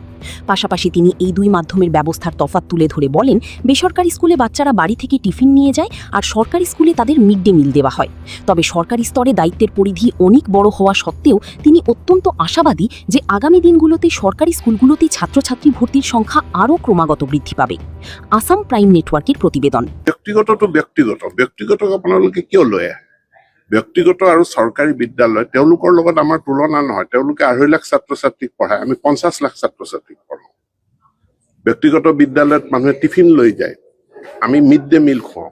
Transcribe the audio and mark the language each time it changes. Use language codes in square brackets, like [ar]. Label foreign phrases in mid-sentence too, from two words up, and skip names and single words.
[bn] পাশাপাশি তিনি এই দুই মাধ্যমের ব্যবস্থার তফাৎ তুলে ধরে বলেন, বেসরকারি স্কুলে বাচ্চারা বাড়ি থেকে টিফিন নিয়ে যায় আর সরকারি স্কুলে তাদের [en] mid day meal [bn] দেওয়া হয়। তবে সরকারি স্তরে দায়িত্বের পরিধি অনেক বড় হওয়া সত্ত্বেও তিনি অত্যন্ত আশাবাদী যে আগামী দিনগুলোতে সরকারি স্কুলগুলোতে ছাত্রছাত্রী ভর্তির সংখ্যা আরও ক্রমাগত বৃদ্ধি পাবে। আসাম প্রাইম নেটওয়ার্কের প্রতিবেদন। [as] ব্যক্তিগত আপোনালোকে কিয় লয়? ব্যক্তিগত আৰু চৰকাৰী বিদ্যালয় তেওঁলোকৰ লগত আমাৰ তুলনা নহয়। তেওঁলোকে 2.5 লাখ ছাত্ৰ-ছাত্ৰীক পঢ়ায়, আমি 50 লাখ ছাত্ৰ-ছাত্ৰীক পঢ়াওঁ। ব্যক্তিগত বিদ্যালয়ত মানুহে টিফিন লৈ যায়, আমি [en] mid day meal [as] খুৱাওঁ।